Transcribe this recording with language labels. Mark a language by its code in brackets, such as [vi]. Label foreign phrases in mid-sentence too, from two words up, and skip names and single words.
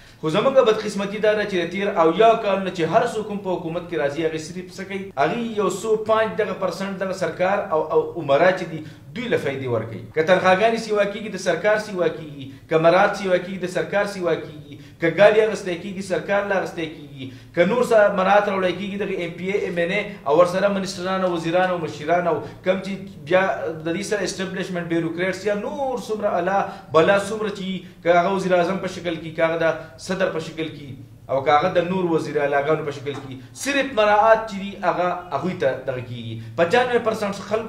[ps] خو زمونږ بدقسمتي دا ده چې د تېر اویا کالونه چې هر څوک هم په حکومت کې راځي هغې صرف څه کوي هغې یو څو 5% دغه سرکار او عمرا چې دي دوی له فایدې ورکوي که تنخواګانې سیوا کېږي د سرکار سیوا کېږي که مرات سیوا کېږي د سرکار سیوا کېږي که ګاډي اخیستی کېږي سرکار له اخیستی کېږي که نور څه مرات راوړی کېږي دغه ایم پی ای ایم این ای او ورسره منسټران او وزیران او مشیران او کوم چې بیا د دې سره [en] establishment bureaucrats [ps] یا نور څومره اعلی بلا څومره چې که هغه وزیر اعظم په شکل کې که هغه د صدر په شکل کې او که هغه د نور وزیر اعلیګانو په شکل کې صرف مراعات چې دي هغه هغوی ته دغه کېږي 95% خلکو